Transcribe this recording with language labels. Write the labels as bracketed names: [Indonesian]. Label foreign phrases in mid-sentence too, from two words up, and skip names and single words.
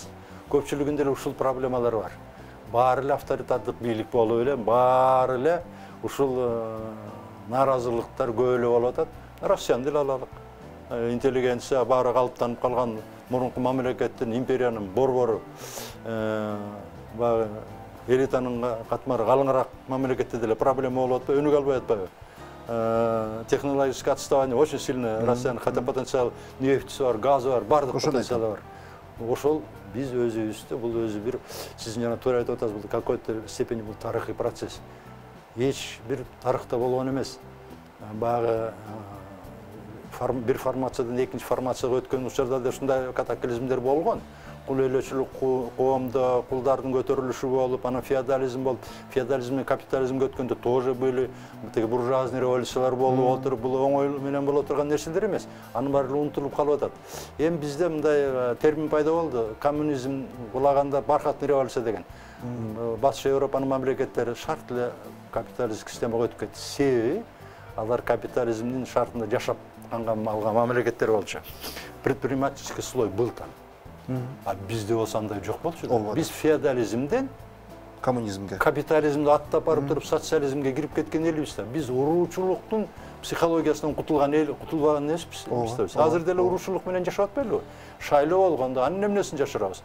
[Kyrgyz] Көпчүлүгүндө эле ушул проблемалар бар. Баары эле авторитардык бийлик болуп эле, баары эле ушул нааразылыктар көп эле болуп атат. Россияны деле алалык. Интеллигенция баары калыптанып калган мурунку мамлекеттин, империянын борбору, баягы элитанын катмары калыңыраак мамлекетте деле проблема болуп атпайбы, өнүгө албай атпайбы? [Russian] Технологическое отставание очень сильно. [Kyrgyz] Россиянын хотя потенциал нефтisi бар, газы бар, бардык потенциалы бар. Ошол биз өзүбүздө бул өзү бир сиз жана туура айтып атасыз, бул [Russian] какой-то степени [Kyrgyz] бул тарыхый процесс. Эч бир тарыхта болгон эмес. Баягы бир формациядан экинчи формацияга өткөн учурда да ушундай катаклизмдер болгон. Кул элөчүлүк коомдо кулдардын көтөрүлүшү болуп, анан феодализм болуп, феодализмден капитализмге өткөндө [Russian] тоже были [Kyrgyz] тиги буржуазный революциялар болуп отуруп, бул оңой менен боло турган нерселер эмес. Анын баары унутулуп калып атат. Эми бизде мындай термин пайда болду. Коммунизм кулаганда бархатный революция деген. Батыш Европанын мамлекеттери шарт эле капиталисттик системага өтүп кетти. Себеби алар капитализмдин шартында жашап алган мамлекеттер болчу. [Russian] Предпринимательский слой был там. [Kyrgyz] А бизде болсо андай жок болчу. Биз феодализмден коммунизмге, капитализмди аттап барып туруп социализмге кирип кеткен элбиз да. Биз уруучулуктун психологиясынан кутулган эл, кутулбаган эмеспиз. Азыр деле урушуулук менен жашап атпайлыбы? Шайлоо болгондо анын эмнесин жашырабыз?